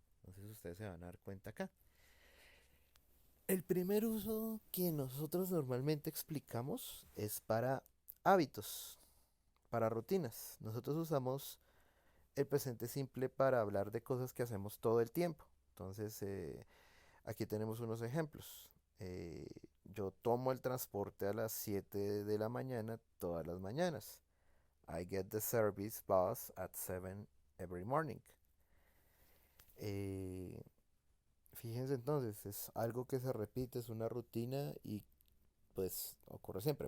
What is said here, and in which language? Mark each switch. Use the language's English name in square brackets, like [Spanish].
[Spanish] Entonces ustedes se van a dar cuenta acá. El primer uso que nosotros normalmente explicamos es para hábitos, para rutinas. Nosotros usamos el presente simple para hablar de cosas que hacemos todo el tiempo. Entonces, aquí tenemos unos ejemplos. Eh, yo tomo el transporte a las 7 de la mañana todas las mañanas. [English] I get the service bus at 7 every morning. [Spanish] Eh, Fíjense entonces, es algo que se repite, es una rutina y pues ocurre siempre.